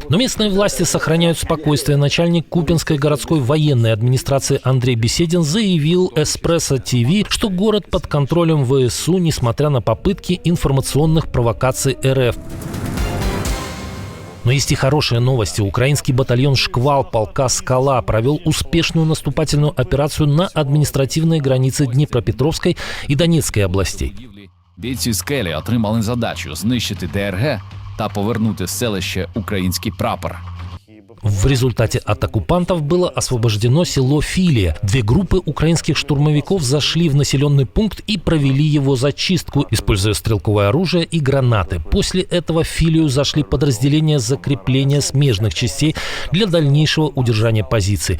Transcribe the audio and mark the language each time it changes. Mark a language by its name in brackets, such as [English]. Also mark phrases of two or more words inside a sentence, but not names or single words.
[Russian] Но местные власти сохраняют спокойствие. Начальник Купянской городской военной администрации Андрей Беседин заявил Эспрессо ТВ, что город под контролем ВСУ, несмотря на попытки информационных провокаций РФ. Но есть и хорошие новости. Украинский батальон «Шквал» полка «Скала» провел успешную наступательную операцию на административной границе Днепропетровской и Донецкой областей. [Ukrainian] Бійці «Скелі» отримали задачу знищити ДРГ та повернути в селище український прапор. [Russian] В результате от оккупантов было освобождено село Филия. Две группы украинских штурмовиков зашли в населенный пункт и провели его зачистку, используя стрелковое оружие и гранаты. После этого в Филию зашли подразделения закрепления смежных частей для дальнейшего удержания позиций.